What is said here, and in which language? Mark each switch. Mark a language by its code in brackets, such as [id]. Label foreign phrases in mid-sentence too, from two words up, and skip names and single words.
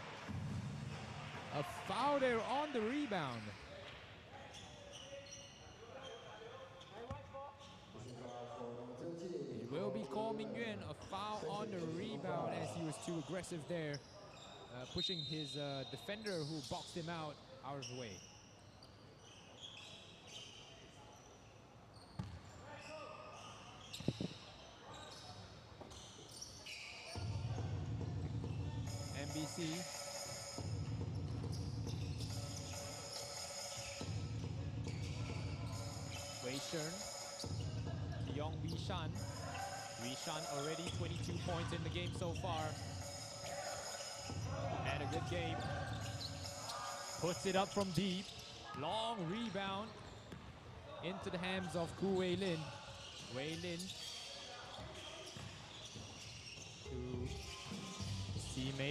[en] A foul there on the rebound. It will be Ko Ming Yuan, a foul on the rebound as he was too aggressive there, pushing his defender who boxed him out of the way. MBC Wei Shern to Yong Wei Shan. Wei Shan already 22 points in the game so far. Had a good game. Puts it up from deep. Long rebound into the hands of Ku Wei Lin. Wei Lin to his teammate.